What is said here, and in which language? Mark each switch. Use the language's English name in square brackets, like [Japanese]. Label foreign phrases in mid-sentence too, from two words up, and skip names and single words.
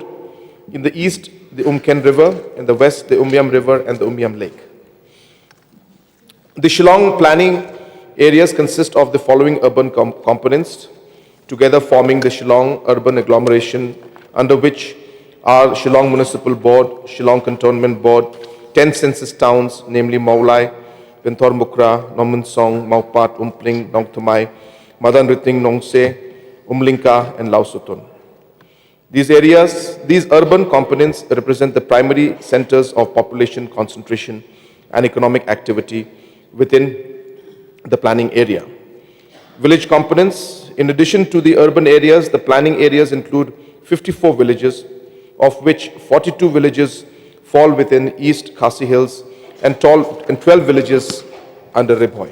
[English] In the east, the Umken River. In the west, the Umyam River and the Umyam Lake. The Shillong planning areas consist of the following urban components, together forming the Shillong urban agglomeration, under which are Shillong Municipal Board, Shillong Cantonment Board, 10 census towns, namely Maulai, Pinthor Mukra, Nomunsong, Maupat, Umpling, Nongthamai, Madan Riting, Nongse, Umlinka, and Lausutun. These urban components represent the primary centers of population concentration and economic activity within the planning area. Village components, in addition to the urban areas, the planning areas include 54 villages, of which 42 villages fall within East Khasi Hills and 12 villages under Riboy.